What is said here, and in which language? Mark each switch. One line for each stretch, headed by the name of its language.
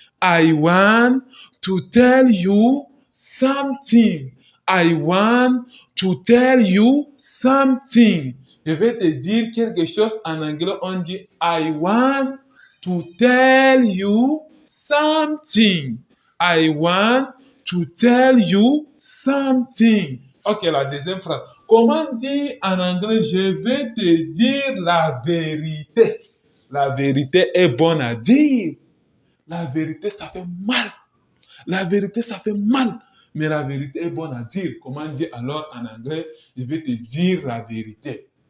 English: I want to tell you something. I want to tell you something.
French: Je vais te dire quelque chose en anglais, on dit
English: I want to tell you something. I want to tell you something.
French: Ok, la deuxième phrase. Comment dire en anglais, je vais te dire la vérité? La vérité est bonne à dire. La vérité, ça fait mal. La vérité, ça fait mal. Mais la vérité est bonne à dire. Comment dire alors en anglais, je vais te dire la vérité?